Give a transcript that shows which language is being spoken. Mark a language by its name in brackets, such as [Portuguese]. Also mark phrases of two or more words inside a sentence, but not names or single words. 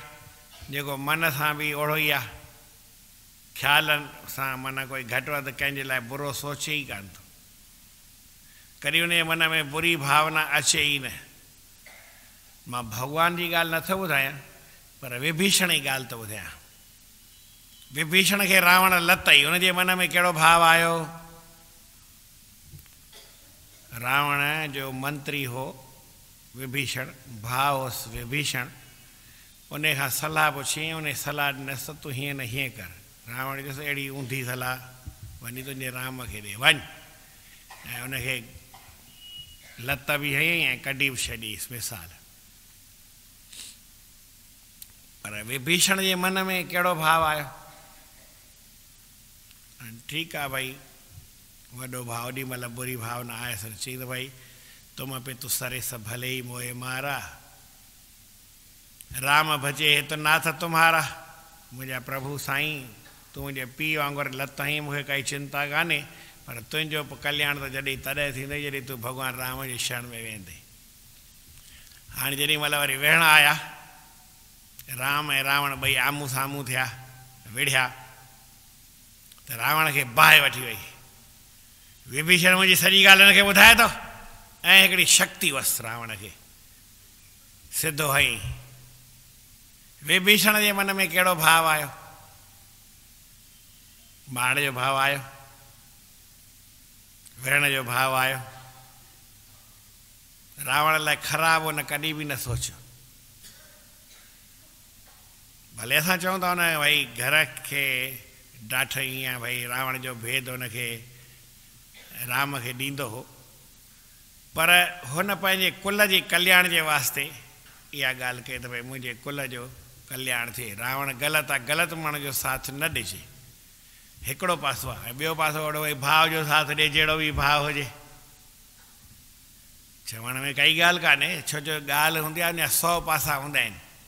[Sindhi] जेको मन सां बि ओड़ो ई आहे, ख़्यालनि सां माना कोई घटि वधि कंहिंजे लाइ बुरो सोचे ई कान थो, कॾहिं उन जे मन में बुरी भावना अचे ई न। मां भॻवान जी ॻाल्हि नथो ॿुधायां, पर विभीषण जी ॻाल्हि थो ॿुधायां। विभीषण खे रावण लतई, हुनजे मन में कहिड़ो भाव आयो? रावण जो मंत्री हो विभीषण, भाउ हुउसि विभीषण, उन खां सलाह पुछी, उन सलाह ॾिनसि तूं हीअं न हीअं कर। रावण चयोसि अहिड़ी ऊंधी सलाह वञी तुंहिंजे राम खे ॾे, वञ। ऐं उनखे लत बि हयईं ऐं कढी बि छॾीसि मिसाल। पर विभीषण जे मन में कहिड़ो भाव आयो? ठीकु आहे भई, वॾो भाउ ओॾी महिल बुरी भावना आयसि, चई त भई [Hindi] तुम पे तु सरे सब भले ही मोहे मारा, राम भजे तो नाथ तुम्हारा। [Sindhi] मुंहिंजा प्रभु साईं, तूं मुंहिंजे पीउ वांगुरु लत हईं, मूंखे काई चिंता कान्हे, पर तुंहिंजो कल्याण त जॾहिं तॾहिं थींदई जॾहिं तूं भॻवानु राम जी शरण में वेंदे। हाणे जेॾी महिल वरी वेहण आया, राम ऐं रावण ॿई आम्हूं साम्हूं थिया, विढ़िया, त रावण खे बाहि वठी वई। विभीषण मुंहिंजी सॼी ॻाल्हि हिनखे ॿुधाए थो, ऐं हिकिड़ी शक्ति हुअसि रावण खे, सिधो हईं। विभीषण जे मन में कहिड़ो भाव आयो? बाण जो भाव आयो, विढ़ण जो भाव आयो। रावण लाइ ख़राबु हुन कॾहिं बि न सोचियो। भले असां चऊं था हुन भई घर खे ॾाठई या भई रावण जो भेद हुनखे राम खे ॾींदो हो, पर हुन पंहिंजे कुल जे कल्याण जे वास्ते इहा ॻाल्हि कई त भई मुंहिंजे कुल जो कल्याण थिए। रावण ग़लति आहे, ग़लति माण्हू जो साथ न ॾिजे, हिकिड़ो पासो आहे। ऐं ॿियो पासो ओड़ो भई भाव जो साथ ॾिए, जहिड़ो बि भाव हुजे। चवण में काई ॻाल्हि कान्हे, छो जो ॻाल्हि हूंदी आहे उन 100 पासा हूंदा आहिनि।